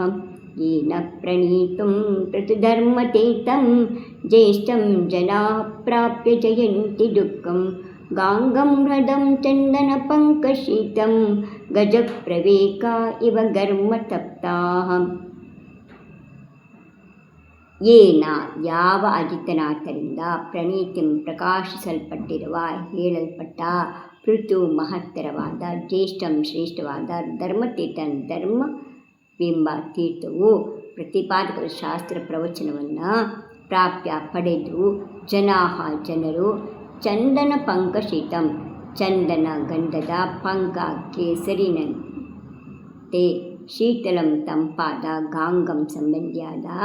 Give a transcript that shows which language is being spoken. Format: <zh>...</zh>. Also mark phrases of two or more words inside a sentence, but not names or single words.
<sa>येन प्रणीतं पृथुधर्मतीर्थं ज्येष्ठं जनाः प्राप्य जयन्ति दुःखं गाङ्गं हृदं चन्दनपङ्कशीतं गजप्रवेका इव घर्मतप्ताः.</sa> <kn>ಏನ ಯಾವ ಅಜಿತನಾಥರಿಂದ ಪ್ರಣೀತಿಂ ಪ್ರಕಾಶಿಸಲ್ಪಟ್ಟಿರುವ ಹೇಳಲ್ಪಟ್ಟ ಪೃಥು ಮಹತ್ತರವಾದ ಜ್ಯೇಷ್ಠಂ ಶ್ರೇಷ್ಠವಾದ ಧರ್ಮತೀರ್ಥಂ ಧರ್ಮವೆಂಬ ತೀರ್ಥವು ಪ್ರತಿಪಾದಕ ಶಾಸ್ತ್ರ ಪ್ರವಚನವನ್ನು ಪ್ರಾಪ್ಯ ಪಡೆದು ಜನರು</kn> <sa>ಚಂದನ ಪಂಕಶೀತಂ</sa> <kn>ಚಂದನ ಗಂಧದ ಪಂಕ ಕೇಸರಿನಂತೆ ಶೀತಲಂ ತಂಪಾದ ಗಾಂಗಂ ಸಂಬಂಧಿಯಾದ</kn>